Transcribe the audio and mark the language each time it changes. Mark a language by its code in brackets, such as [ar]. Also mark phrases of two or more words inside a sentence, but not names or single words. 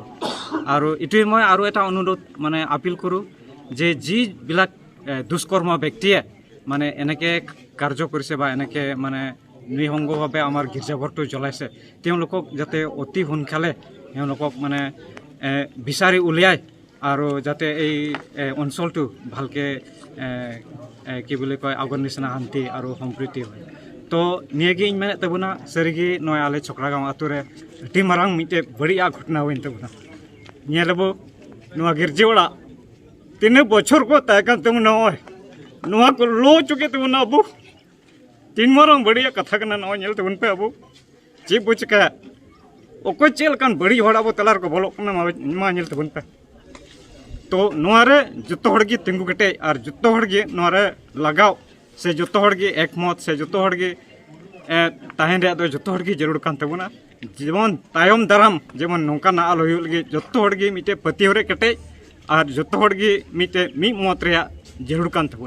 [as] আৰু এইটোৱে মই আৰু এটা অনুৰোধ মানে আপিল কৰোঁ যে যিবিলাক দুষ্কৰ্ম ব্যক্তিয়ে মানে এনেকৈ কাৰ্য কৰিছে বা এনেকৈ মানে নৃসংগভাৱে আমাৰ গীৰ্জাঘৰটো জ্বলাইছে, তেওঁলোকক যাতে অতি সোনকালে তেওঁলোকক মানে বিচাৰি উলিয়াই আৰু যাতে এই অঞ্চলটো ভালকৈ কি বুলি কয় আগৰ নিচিনা শান্তি আৰু সম্প্ৰীতি হয়। [sat] তো নিয়াগে ᱤᱧ ᱢᱮᱱᱮᱫ ᱛᱟᱵᱚᱱᱟ ᱥᱟᱹᱨᱤᱜᱮ ᱱᱚᱣᱟ ᱟᱞᱮ ᱪᱷᱚᱠᱨᱟᱜᱟᱸᱣ ᱟᱹᱛᱩ ᱨᱮ ᱟᱹᱰᱤ ᱢᱟᱨᱟᱝ ᱢᱤᱫᱴᱮᱡ ᱵᱟᱹᱲᱤᱡᱟᱜ ᱜᱷᱚᱴᱚᱱᱟ ᱦᱩᱭᱮᱱ ᱛᱟᱵᱚᱱᱟ। ᱧᱮᱞᱟᱵᱚ ᱱᱚᱣᱟ ᱜᱤᱨᱡᱟᱹ ᱚᱲᱟᱜ ᱛᱤᱱᱟᱹᱜ ᱵᱚᱪᱷᱚᱨ ᱠᱚ ᱛᱟᱦᱮᱸ ᱠᱟᱱ ᱛᱟᱵᱚᱱᱟ, ᱱᱚᱜᱼᱚᱭ ᱱᱚᱣᱟ ᱠᱚ ᱞᱚ ᱦᱚᱪᱚ ᱠᱮᱫ ᱛᱟᱵᱚᱱᱟ। ᱟᱵᱚ ᱛᱤᱱ ᱢᱟᱨᱟᱝ ᱵᱟᱹᱲᱤᱡᱟᱜ ᱠᱟᱛᱷᱟ ᱠᱟᱱᱟ, ᱱᱚᱜᱼᱚᱭ ᱧᱮᱞ ᱛᱟᱵᱚᱱ ᱯᱮ ᱟᱵᱚ ᱪᱮᱫ ᱵᱚ ᱪᱤᱠᱟᱹᱭᱟ। ᱚᱠᱚᱭ ᱪᱮᱫ ᱞᱮᱠᱟᱱ ᱵᱟᱹᱲᱤᱡ ᱦᱚᱲ ᱟᱵᱚ ᱛᱟᱞᱟ ᱨᱮᱠᱚ ᱵᱚᱞᱚᱜ ᱠᱟᱱᱟ ᱢᱟ ᱧᱮᱞ ᱛᱟᱵᱚᱱ ᱯᱮ। तो नोआरे जोतो हड़गे तिंगु कटे और जोतो हड़गे नोआरे लगाव से जोतो हड़गे एकमत से जोतो हड़गे ताहेन रे दो जोतो हड़गे जरूर कान तबुना। जेमन तायम दाराम जेमन नोंका ना आलो हुयुग लगे जोतो हड़गे मिटे पतियो रे कटे और जोतो हड़गे मिटे मी मत रे जरूर कान तबुना।